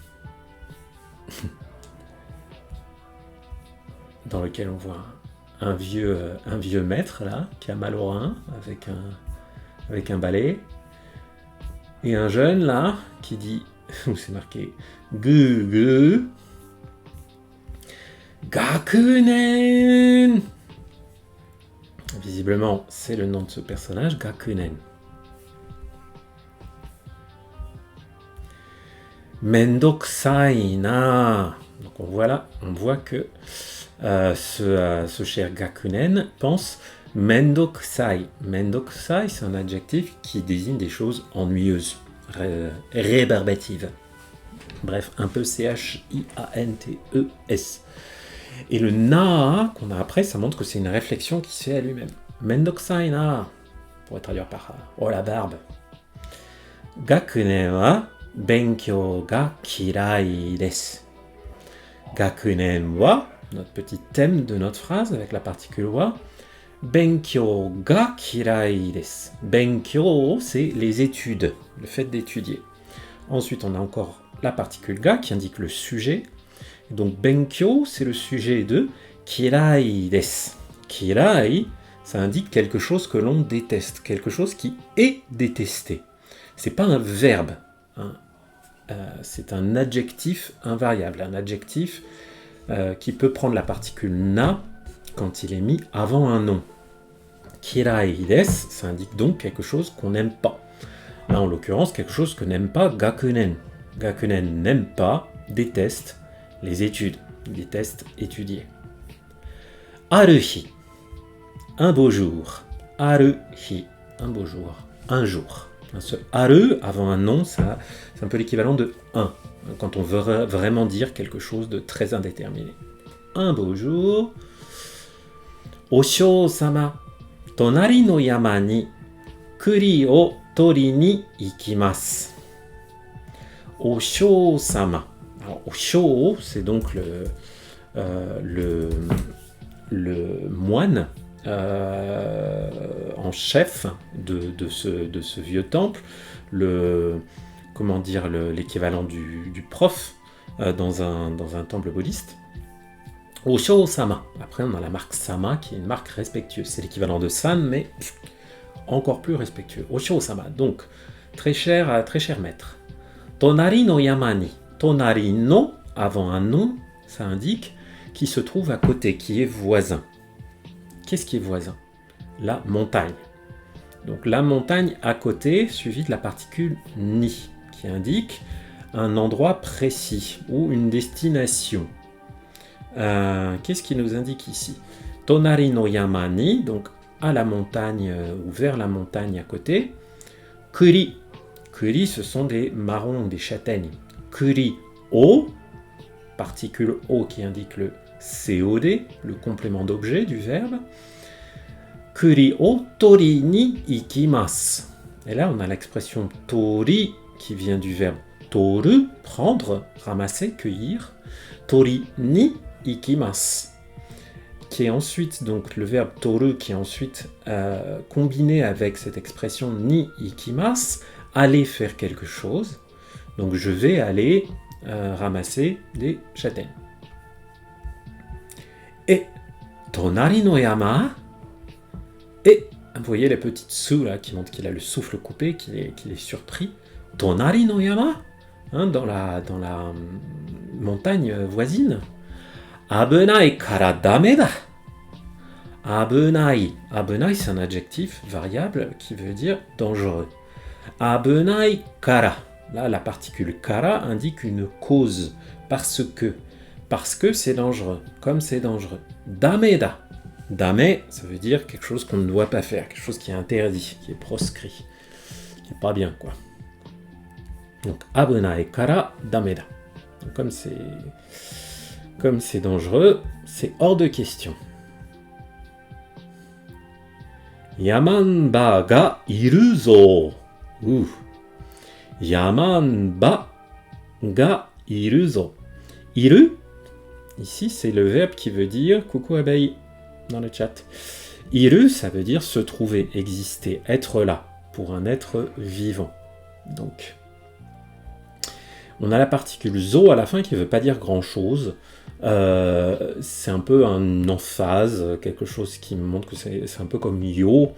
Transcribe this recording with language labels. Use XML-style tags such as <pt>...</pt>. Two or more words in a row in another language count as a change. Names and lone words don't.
<fr>Dans lequel on voit un vieux maître là, qui a mal au rein, avec un balai, et un jeune là, qui dit, où c'est marqué, gu gu, Gakunen. Visiblement, c'est le nom de ce personnage, Gakunen.</fr> <ja>Mendokusai na.</ja> <fr>Donc on voit que ce cher Gakunen pense Mendokusai. Mendokusai, c'est un adjectif qui désigne des choses ennuyeuses, rébarbatives. Bref, un peu C-H-I-A-N-T-E-S. Et le na qu'on a après, ça montre que c'est une réflexion qui se fait à lui-même.</fr> <ja>Mendokusai na,</ja> <fr>pour être traduire par oh la barbe.</fr> <ja>Gakunen wa benkyou ga kirai desu. Gakunen wa,</ja> <fr>notre petit thème de notre phrase avec la particule wa,</fr> <ja>benkyou ga kirai desu.</ja> <fr>Benkyou, c'est les études, le fait d'étudier. Ensuite, on a encore la particule ga qui indique le sujet. Donc benkyou, c'est le sujet de</fr> <ja>kirai desu.</ja> <fr>Kirai, ça indique quelque chose que l'on déteste, quelque chose qui est détesté. C'est pas un verbe, hein. C'est un adjectif invariable, un adjectif qui peut prendre la particule na quand il est mis avant un nom.</fr> <ja>Kirai desu,</ja> <fr>ça indique donc quelque chose qu'on n'aime pas. Là, en l'occurrence, quelque chose que n'aime pas Gakunen. Gakunen n'aime pas, déteste les études, déteste étudier. Aruhi, un beau jour. Aruhi, un beau jour, un jour. Ce aru avant un nom, ça, c'est un peu l'équivalent de un, quand on veut vraiment dire quelque chose de très indéterminé. Un beau jour,</fr> <ja>Osho-sama, tonari no yama ni kuri o tori ni ikimasu.</ja> <fr>Osho-sama. Alors, Osho, c'est donc le moine en chef de ce vieux temple, l'équivalent du prof dans un temple bouddhiste. Osho-sama. Après, on a la marque sama qui est une marque respectueuse. C'est l'équivalent de san, mais encore plus respectueux. Osho-sama. Donc, très cher maître.</fr> <ja>Tonari no yama ni. Tonari no,</ja> <fr>avant un nom, ça indique qui se trouve à côté, qui est voisin. Qu'est-ce qui est voisin? La montagne. Donc la montagne à côté, suivie de la particule ni, qui indique un endroit précis ou une destination. Qu'est-ce qui nous indique ici?</fr> <ja>Tonari no yama ni,</ja> <fr>donc à la montagne ou vers la montagne à côté. Kuri. Kuri, ce sont des marrons, des châtaignes.</fr> <ja>Kuri o,</ja> <fr>particule o qui indique le COD, le complément d'objet du verbe.</fr> <ja>Kuri o tori ni ikimasu.</ja> <fr>Et là, on a l'expression tori qui vient du verbe toru, prendre, ramasser, cueillir.</fr> <ja>Tori ni ikimasu.</ja> <fr>Qui est ensuite, donc le verbe toru qui est ensuite combiné avec cette expression</fr> <ja>ni ikimasu,</ja> <fr>aller faire quelque chose. Donc je vais aller ramasser des châtaignes. Et</fr> <ja>tonari no yama,</ja> <fr>et vous voyez la petite su là qui montre qu'il a le souffle coupé, qu'il est surpris.</fr> <ja>Tonari no yama,</ja> <fr>hein, dans la montagne voisine.</fr> <ja>Abenai kara dame da. Abenai.</ja> <fr>Abenai, c'est un adjectif variable qui veut dire dangereux.</fr> <ja>Abenai kara.</ja> <fr>Là, la particule kara indique une cause. Parce que c'est dangereux. Comme c'est dangereux.</fr> <ja>Dame da.</ja> <fr>Dame, ça veut dire quelque chose qu'on ne doit pas faire. Quelque chose qui est interdit, qui est proscrit. Qui n'est pas bien, quoi. Donc,</fr> <ja>abenai kara dame da.</ja> <fr>Donc, comme c'est dangereux, c'est hors de question.</fr> <ja>Yamanba ga iru zo. Yamanba ga iru zo.</ja> <fr>Iru, ici, c'est le verbe qui veut dire coucou abeille dans le chat. Iru, ça veut dire se trouver, exister, être là, pour un être vivant. Donc, on a la particule zo à la fin qui ne veut pas dire grand-chose. C'est un peu un emphase, quelque chose qui me montre que c'est un peu comme yo.</fr>